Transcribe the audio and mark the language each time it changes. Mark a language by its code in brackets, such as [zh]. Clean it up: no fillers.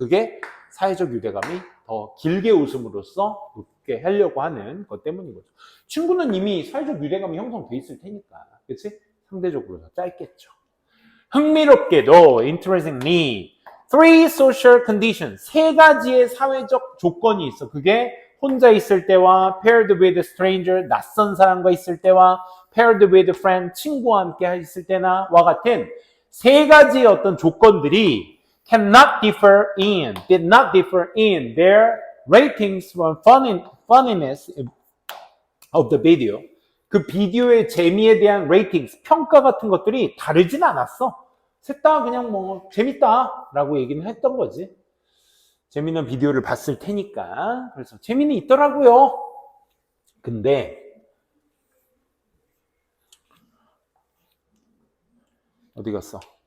[ko] 그게 사회적 유대감이 더 길게 웃음으로써 높게 하려고 하는 것 때문인 거죠. 친구는 이미 사회적 유대감이 형성돼 있을 테니까, 그치? 상대적으로 더 짧겠죠. 흥미롭게도 [en] interestingly, three social conditions, [ko] 세 가지의 사회적 조건이 있어. 그게 혼자 있을 때와 [en] paired with a stranger, [ko] 낯선 사람과 있을 때와 [en] paired with a friend, [ko] 친구와 함께 있을 때나와 같은 세 가지의 어떤 조건들이 [en] did not differ in their ratings for funniness of the video. [ko] 그 비디오의 재미에 대한 ratings, 평가 같은 것들이 다르진 않았어. 셋 다 그냥 뭐 재밌다 라고 얘기는 했던 거지. 재미있는 비디오를 봤을 테니까. 그래서 재미는 있더라고요. 근데 어디 갔어?